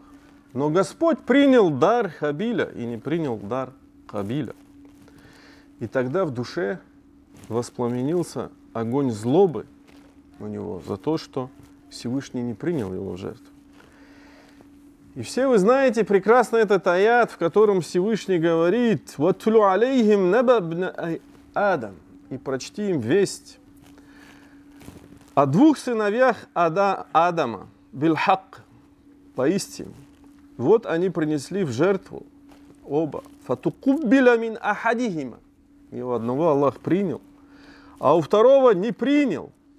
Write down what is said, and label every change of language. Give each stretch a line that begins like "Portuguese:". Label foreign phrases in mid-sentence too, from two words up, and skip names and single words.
Russian: Но Господь принял дар Хабиля и не принял дар Кабиля. И тогда в душе воспламенился огонь злобы у него за то, что Всевышний не принял его в жертву. И все вы знаете прекрасно этот аят, в котором Всевышний говорит:
Arabic: «واتل عليهم نبأ ابني آدم»,
Russian: и прочти им весть о двух сыновьях Адама, бильхак, поистине. Вот они принесли в жертву оба.
Arabic: فتقبل من أحدهما.
Russian: И у одного Аллах принял, а у второго не принял.